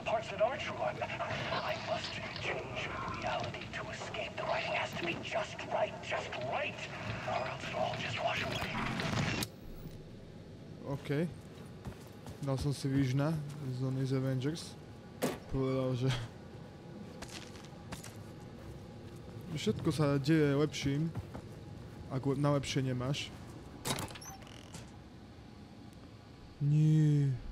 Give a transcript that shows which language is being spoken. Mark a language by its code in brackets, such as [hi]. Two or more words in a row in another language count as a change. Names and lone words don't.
[en] that are true. I must change reality to escape. The writing has to be just right, or else it'll all just wash away. OK. [sk] Dal som si Visiona z Zony z Avengers. Povedal, že všetko sa deje lepším, ak na lepšie nemáš. Nie.